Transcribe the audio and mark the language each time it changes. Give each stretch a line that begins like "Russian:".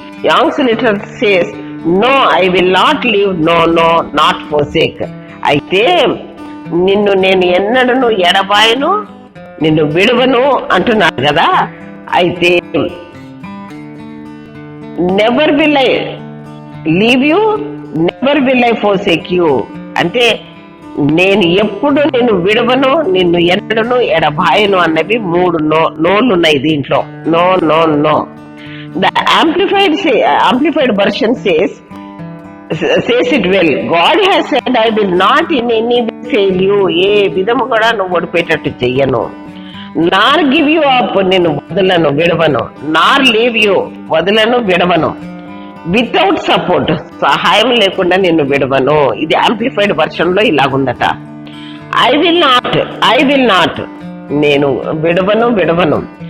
English: Young's letter says, no, I will not leave, no, not forsake.
Telugu: అయితే నిన్ను నేను ఎన్నడను ఎడబాయను, నిన్ను విడువను అంటున్నాడు కదా. అయితే
English: never will I leave you, never will I forsake you
Telugu: అంటే నేను ఎప్పుడు నిన్ను విడవను, నిన్ను ఎన్నడను ఎడబాయను అన్నవి 3 నోళ్ళు ఉన్నాయి దీంట్లో.
English: No no no. The amplified version says it well. God has said, I will not in any way fail you.
Telugu: ఏ విధము కూడా నువ్వు ఓడిపోయేటట్టు చెయ్యను.
English: nor give you up,
Telugu: నేను వదలను విడవను.
English: nor leave you,
Telugu: వదలను విడవను.
English: without support,
Telugu: సహాయం లేకుండా నిన్ను విడవను. ఇది యాంప్లిఫైడ్ వర్షన్ లో ఇలాగుందట.
English: I will not
Telugu: నేను విడవను.